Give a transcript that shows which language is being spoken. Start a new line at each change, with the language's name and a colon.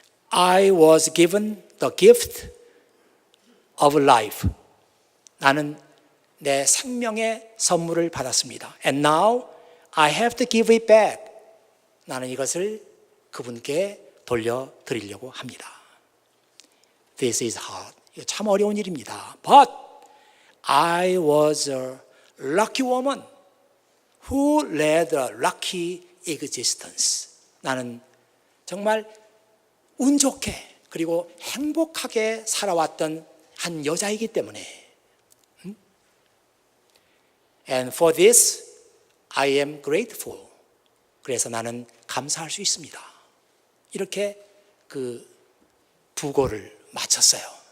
English: I was given the gift of life.
Korean: 나는 내 생명의 선물을 받았습니다.
English: And now I have to give it back.
Korean: 나는 이것을 그분께 돌려드리려고 합니다.
English: This is hard.
Korean: 이거 참 어려운 일입니다.
English: But I was a lucky woman who led a lucky existence.
Korean: 나는 정말 운 좋게 그리고 행복하게 살아왔던 한 여자이기 때문에
English: And for this I am grateful.
Korean: 그래서 나는 감사할 수 있습니다. 이렇게 그 부고를 마쳤어요.